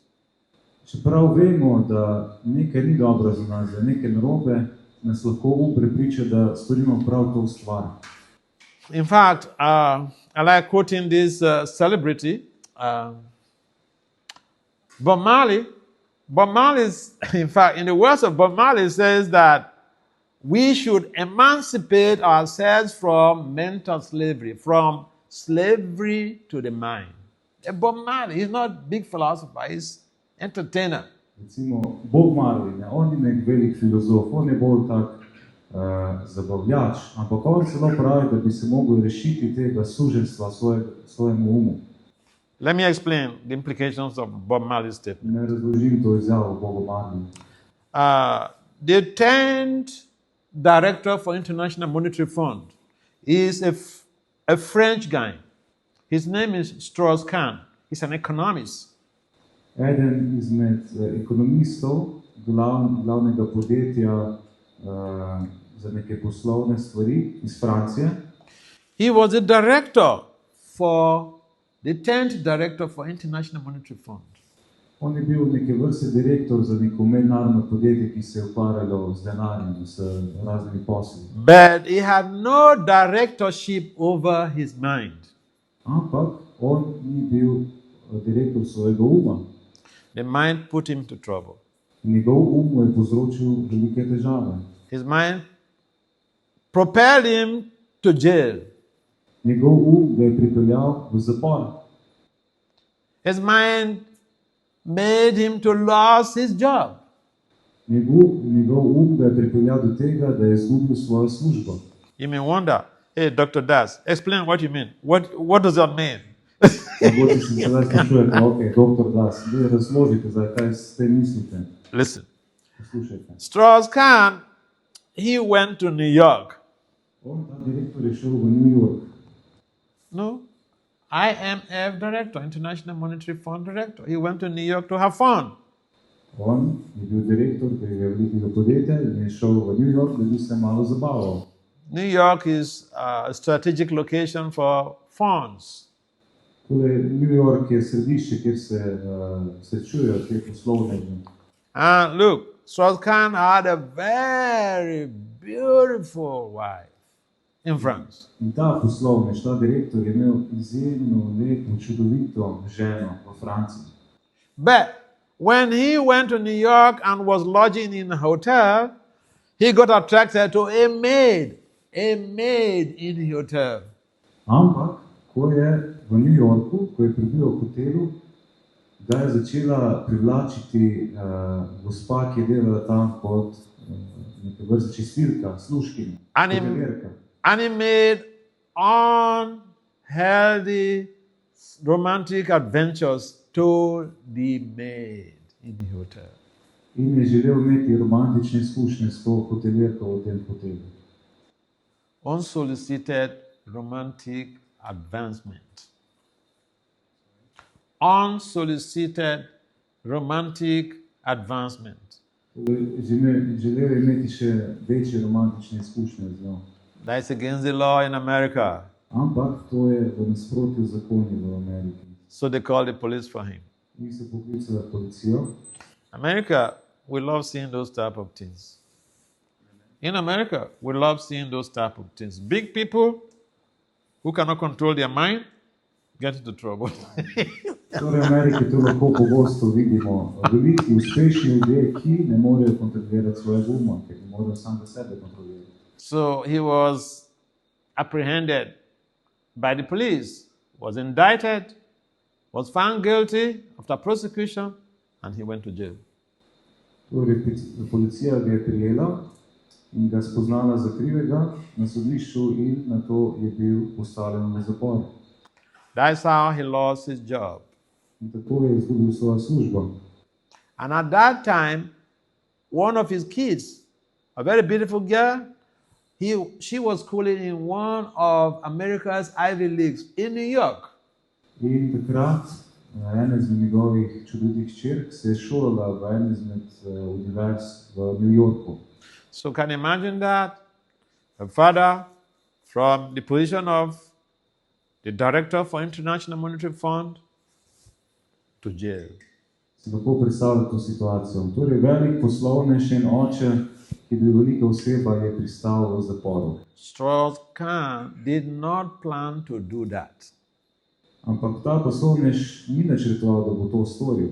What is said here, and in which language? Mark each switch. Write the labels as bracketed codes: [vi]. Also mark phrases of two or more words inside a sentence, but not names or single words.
[sl] Čeprav vemo, da nekaj ni dobro za nas, da nekaj narobe, nas lahko prepriča, da storimo prav to stvar. [en] In fact, I like quoting this celebrity, Bob Marley. Bob Marley, in fact, in the words of Bob Marley, says that we should emancipate ourselves from mental slavery, from slavery to the mind. Bob Marley, he's not a big philosopher, he's entertainer. [sl] Recimo, Bob Marley, on ni nek velik filozof, on je bolj tak zabavljač, ampak on celo pravi, da bi se mogli rešiti tega suženstva svojemu umu. [en] Let me explain the implications of Bob Marley's statement. [sl] Ne razložim to izjavo Boba Marley. [en] The 10th director for International Monetary Fund is a French guy. His name is Strauss-Kahn. He's an economist. [sl] Eden izmed ekonomistov glavnega podjetja za neke poslovne stvari iz Francije. [en] He was a director for the 10th director for International Monetary Fund. [sl] On je bil neke vrste direktor za neko mednarodno podjetje, ki se je ukvarjalo z denarjem, s raznimi posli. [en] But he had no directorship over his mind. [sl] Ampak on ni bil direktor svojega uma. [en] The mind put him to trouble. [sl] Njegov mu je povzročil velike težave. [en] His mind propelled him to jail. [sl] Njegov ga je pripeljal v zapor. [en] His mind made him to lose his job. [sl] Njegov ga je pripeljal do tega, da je izgubil svojo službo. [en] You may wonder, hey, Dr. Das, explain what you mean. What does that mean? [sl] Mogoče se sedaj sprašujete, ok, doktor Das, da razložite, kaj s tem mislite. [en] Listen. [sl] Poslušajte. [en] Strauss-Kahn, he went to New York. [sl] Ta direktor je šel v New York. [en] No, IMF director, International Monetary Fund director. He went to New York to have fun. [sl] On je bil direktor tega velikega podjetja in je šel v New York, da bi se malo zabaval. [en] New York is a strategic location for funds. [sl] Torej, New York je središče, kjer se srečujejo te poslovne. [en] And look, Strauss-Kahn had a very beautiful wife in France. [sl] In ta poslovnež, ta direktor je imel izjemno lepo, čudovito ženo v Franciji. [en] But when he went to New York and was lodging in a hotel, he got attracted to a maid in the hotel. [sl] Ampak, ko je v New Yorku, ko je prebival v hotelu, ga je začela privlačiti gospa, ki je delala tam kot neka vrsta čistilka, služkinja, hotelierka. [en] And he made unhealthy romantic adventures to the maid in the hotel. [sl] in je želel imeti romantične izkušnje s to hotelirko v tem hotelu. [en] Unsolicited romantic advancement. Unsolicited romantic advancement. [sl] Želel je imeti še večje romantične izkušnje z njo. [en] That's against the law in America. [sl] Ampak to je v nasprotju z zakoni v Ameriki. [en] So they called the police for him. [sl] In so poklicali policijo. [en] America, we love seeing those type of things. In America, we love seeing those type of things. Big people who cannot control their mind get into trouble. [sl] Torej v Ameriki to lahko pogosto vidimo. Veliki, uspešni ljudje, ki ne morejo kontrolirati svojega uma, ker ne morejo sam sebe kontrolirati. [en] So he was apprehended by the police, was indicted, was found guilty after prosecution, and he went to jail. [sl] Torej, policija ga je prijela in ga spoznala za krivega na sodišču in na to je bil postavljen v zapor. [en] That's how he lost his job. [sl] In tako je izgubil svojo službo. [en] And at that time, one of his kids, a very beautiful girl, she was schooling in one of America's Ivy Leagues in New York. [sl] In takrat ena izmed njegovih čudovitih hčerk se je šolala v eni izmed univerz v New Yorku. [en] So can you imagine that? A father from the position of the director for International Monetary Fund to jail. [sl] Si lahko predstavljate to situacijo. Torej, velik poslovnež in oče, ki je bil velika oseba, je pristal v zaporu. [en] Strauss-Kahn did not plan to do that. [sl] Ampak ta poslovnež ni načrtoval, da bo to storil.